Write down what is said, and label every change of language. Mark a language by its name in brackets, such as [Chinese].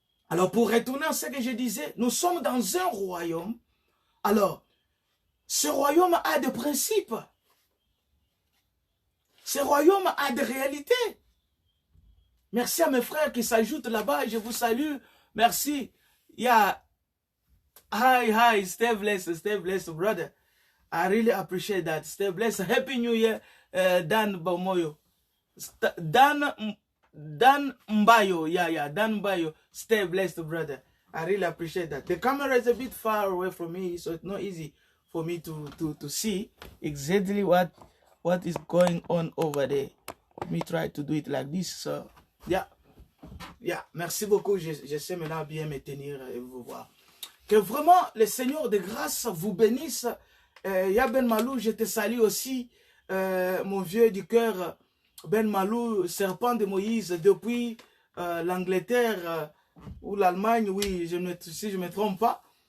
[French] Alors, pour retourner à ce que je disais, nous sommes dans un royaume. Alors, ce royaume a des principes. Ce royaume a des réalités. Merci à mes frères qui s'ajoutent là-bas. Je vous salue. Merci. Yeah. [English] Hi, stay blessed, brother. I really appreciate that. Stay blessed. Happy New Year, Dan Bamoyo. Dan Mbayo. Yeah, Dan Mbayo. Stay blessed, brother. I really appreciate that. The camera is a bit far away from me, so it's not easy for me to see exactly what is going on over there. Let me try to do it like this. [French] So, yeah. Merci beaucoup. Je sais maintenant bien me tenir et vous voir. Que vraiment le Seigneur de grâce vous bénisse. Ya Ben Malou, je te salue aussi, mon vieux du cœur, Ben Malou, serpent de Moïse, depuis l'Angleterre ou l'Allemagne, oui, si je ne me trompe pas.